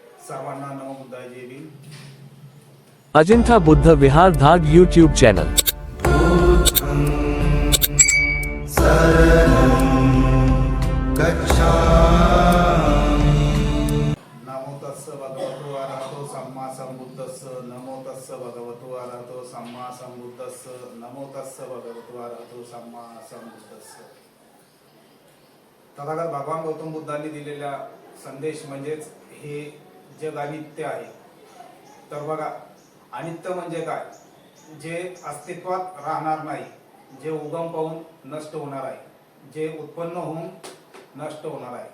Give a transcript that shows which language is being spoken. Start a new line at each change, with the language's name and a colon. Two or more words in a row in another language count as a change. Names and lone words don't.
Marathi: सर्वांना नमो बुद्धाय जय भीम। अजिंठा बुद्ध विहार धाग यूट्यूब चॅनल।
Pali: नमो तस्स भगवतो अरहतो सम्मा संबुद्धस्स। नमो तस्स भगवतो अरहतो सम्मा संबुद्धस्स। नमो तस्स भगवतो अरहतो सम्मा संबुद्धस्स।
Marathi: तथागत भगवान गौतम बुद्धांनी दिलेला संदेश म्हणजेच हे जग अनित्य आहे। तर बघा, अनित्य म्हणजे काय? जे अस्तित्वात राहणार नाही, जे उगम पाहून नष्ट होणार आहे, जे उत्पन्न होऊन नष्ट होणार आहे।